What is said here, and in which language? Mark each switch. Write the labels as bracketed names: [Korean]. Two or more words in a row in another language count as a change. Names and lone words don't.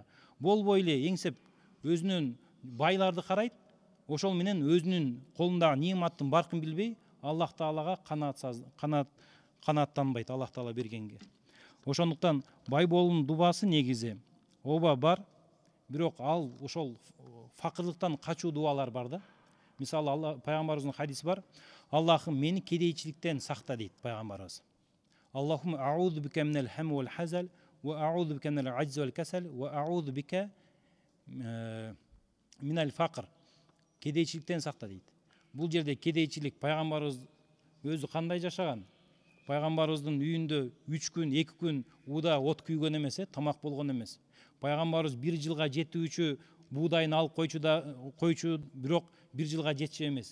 [Kyrgyz] Болбой эле эңсеп өзүнүн байларды карайт, ошол менен өзүнүн колундагы нематтын баркын билбей, Аллах Таалага канааттанбайт Аллах Таала бергенге. Ошондуктан бай болуунун дубасы негизи ооба бар, бирок ал ошол факырлыктан качуу дубалар бар да. Мисалы Алла пайгамбарыбыздын хадиси бар. Аллахым мени кедейчиликтен сакта дейт пайгамбарыбыз. [Arabic] اللهم أعوذ بك من الهم والحزن وأعوذ بك من العجز والكسل وأعوذ بك من الفقر. [Kyrgyz] Кедейчиликтен сакта дейт. Бул жерде кедейчилик пайгамбарыбыз өзү кандай жашаган? Пайгамбарыбыздын үйүндө 3 күн, 2 күн ууда от күйгөн эмес, тамак болгон эмес. Пайгамбарыбыз 1 жылга жетүүчү буудайын алып койчу, бирок 1 жылга жетчү эмес.